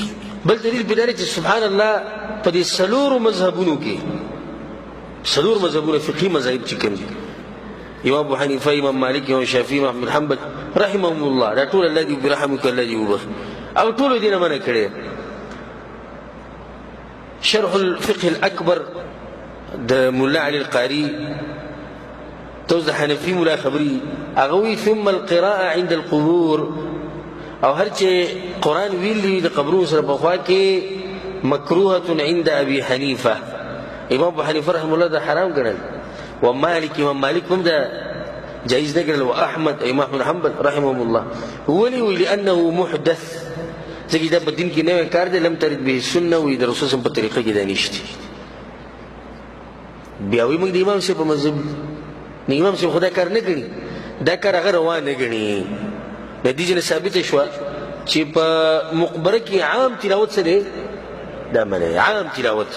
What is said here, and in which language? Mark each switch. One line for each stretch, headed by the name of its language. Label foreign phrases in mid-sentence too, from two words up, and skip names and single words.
Pashto: بل دلیل په دا دی چې سبحان الله په دې څلورو مذهبونو کې څلور مذهبونه فقهي مذاهب چې کوم دي، امام ابو حنیفه، امام مالک، امام شافعي، امام احمد حنبل رحمهم الله، دا ټول الله دې برحمک الله دې وبخښي او ټول دې نه منع کړی. شرح الفقه الاکبر د مولا علي القاري توز د حنفي مولا خبري هغه وایي
Arabic: ثم القراءه عند القبور،
Pashto: او هر چې قرآن ویلی د قبرونو سره په خوا کې
Arabic: مکروهه عند ابي حنیفه.
Pashto: امام ابو حنیفه رحمه الله دا حرام ګڼل، ومالك امام مالك هم ده جائز نقرل، واحمد امام احمد حنبل رحمهم الله.
Arabic: ولي لانه محدث،
Pashto: ځکه دا په دین کې نوی کار دی،
Arabic: لم ترد به السنه،
Pashto: وي د رسول صلی په طریقه کې دا نشته. بیا وایي موږ د امام صاحب په مذهب نه، امام صاحب خو دا کار نه ګڼي، دا کار هغه روان نه ګڼي. د دې نه ثابته شوه چې په مقبره کې عام تلاوت څه دی؟ دا منع عام تلاوت.